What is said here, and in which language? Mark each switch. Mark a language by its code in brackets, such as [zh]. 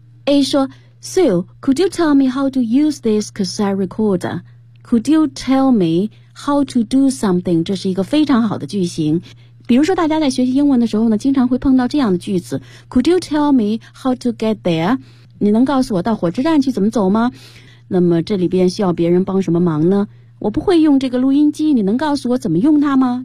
[en] A 说 ,Sue, could you tell me how to use this cassette recorder? Could you tell me how to do something? [zh] 这是一个非常好的句型。比如说大家在学习英文的时候呢，经常会碰到这样的句子。 [en] Could you tell me how to get there? [zh] 你能告诉我到火车站去怎么走吗？那么这里边需要别人帮什么忙呢？我不会用这个录音机，你能告诉我怎么用它吗？